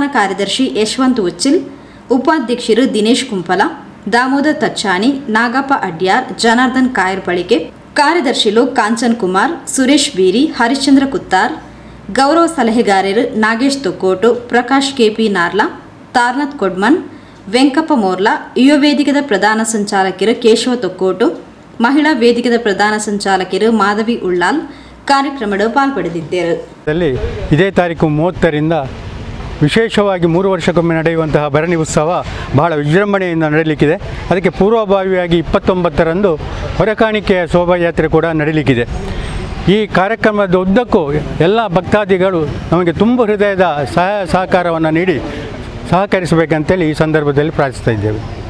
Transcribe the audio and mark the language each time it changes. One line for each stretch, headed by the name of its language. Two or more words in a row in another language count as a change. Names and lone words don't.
Tulu: ಕಾರ್ಯದರ್ಶಿ ಯಶವಂತ್ ಉಚ್ಚಿಲ್, ಉಪಾಧ್ಯಕ್ಷರು ದಿನೇಶ್ ಕುಂಪಲ, ದಾಮೋದರ್ ತಚ್ಚಾಣಿ, ನಾಗಪ್ಪ ಅಡ್ಯಾರ್, ಜನಾರ್ದನ್ ಕಾಯರ್ಪಳಿಕೆ, ಕಾರ್ಯದರ್ಶಿಲು ಕಾಂಚನ್ ಕುಮಾರ್, ಸುರೇಶ್ ಬೀರಿ, ಹರಿಶ್ಚಂದ್ರ ಕುತ್ತಾರ್, ಗೌರವ ಸಲಹೆಗಾರರು ನಾಗೇಶ್ ತೊಕ್ಕೋಟು, ಪ್ರಕಾಶ್ ಕೆಪಿ ನಾರ್ಲಾ, ತಾರ್ನಾಥ್ ಕೊಡ್ಮನ್, ವೆಂಕಪ್ಪ ಮೋರ್ಲಾ, ಯುವ ವೇದಿಕೆದ ಪ್ರಧಾನ ಸಂಚಾಲಕರು ಕೇಶವ ತೊಕ್ಕೋಟು, ಮಹಿಳಾ ವೇದಿಕೆದ ಪ್ರಧಾನ ಸಂಚಾಲಕರು ಮಾಧವಿ ಉಳ್ಳಾಲ್ ಕಾರ್ಯಕ್ರಮದ ಪಾಲ್ಪಡೆದಿದ್ದರು.
Kannada: ಇದೇ ತಾರೀಕು 30ರಿಂದ ವಿಶೇಷವಾಗಿ 3 ವರ್ಷಕ್ಕೊಮ್ಮೆ ನಡೆಯುವಂತಹ ಭರಣಿ ಉತ್ಸವ ಬಹಳ ವಿಜೃಂಭಣೆಯಿಂದ ನಡೆಯಲಿಕ್ಕಿದೆ. ಅದಕ್ಕೆ ಪೂರ್ವಭಾವಿಯಾಗಿ 29ರಂದು ಹೊರೆಕಾಣಿಕೆಯ ಶೋಭಾಯಾತ್ರೆ ಕೂಡ ನಡೆಯಲಿಕ್ಕಿದೆ. ಈ ಕಾರ್ಯಕ್ರಮದ ಉದ್ದಕ್ಕೂ ಎಲ್ಲ ಭಕ್ತಾದಿಗಳು ನಮಗೆ ತುಂಬ ಹೃದಯದ ಸಹಾಯ ಸಹಕಾರವನ್ನು ನೀಡಿ ಸಹಕರಿಸಬೇಕಂತೇಳಿ ಈ ಸಂದರ್ಭದಲ್ಲಿ ಪ್ರಾರ್ಥಿಸ್ತಾ ಇದ್ದೇವೆ.